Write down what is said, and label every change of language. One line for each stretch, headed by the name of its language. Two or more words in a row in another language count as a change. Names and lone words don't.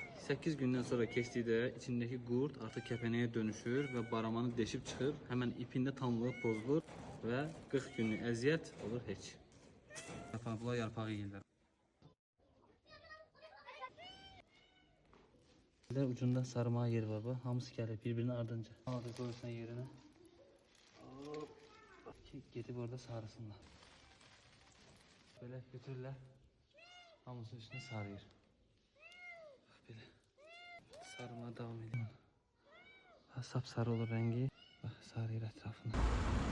Azerbaijani: 8 gündən sonra keçdikdə içindəki qurd artıq kəpənəyə dönüşür və baramanı deşib çıxıb, həmən ipində tamlığı pozulur və 40 günlük əziyyət olur heç. Bunlar yarpağı yeyirlər. Ucunda sarmağa yer var bu. Hamısı gəlir birbirinin ardınca.
Turkish: Hadi koyursan yerine.
Azerbaijani: Gedib orada sarısınlar.
Turkish: Böyle götürürler. Hamısı üstüne sarıyor. Bak böyle. Sarmaya devam ediyor. Sapsarı olur rengi. Bak sarıyor etrafını.